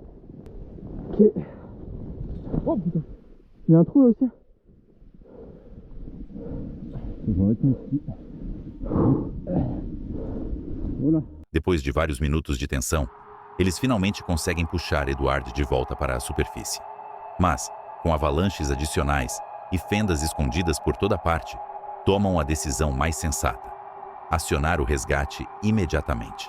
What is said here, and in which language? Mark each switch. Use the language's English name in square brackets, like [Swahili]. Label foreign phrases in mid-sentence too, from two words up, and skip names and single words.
[French] Ok. Oh putain. Il y a un trou là aussi. Je vais mettre mes skis. Voilà. [Portuguese] Depois de vários minutos de tensão, eles finalmente conseguem puxar Eduard de volta para a superfície. Mas, com avalanches adicionais e fendas escondidas por toda parte, tomam a decisão mais sensata: acionar o resgate imediatamente.